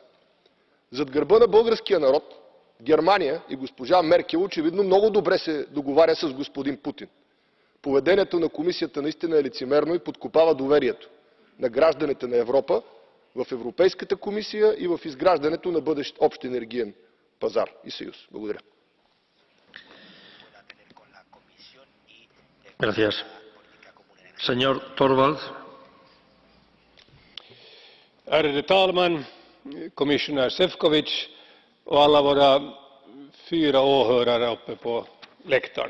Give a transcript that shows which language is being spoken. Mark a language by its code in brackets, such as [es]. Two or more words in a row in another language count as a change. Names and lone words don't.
[bg] Зад гърба на българския народ Германия и госпожа Меркел очевидно много добре се договаря с господин Путин. Поведението на комисията наистина е лицемерно и подкопава доверието на гражданите на Европа в Европейската комисия и в изграждането на бъдещ общ енергиен пазар и съюз. Благодаря. [es] Gracias. Señor Torvalds. [sv] Ärade talman, kommissionär Šefčovič och alla våra 4 åhörare uppe på läktaren.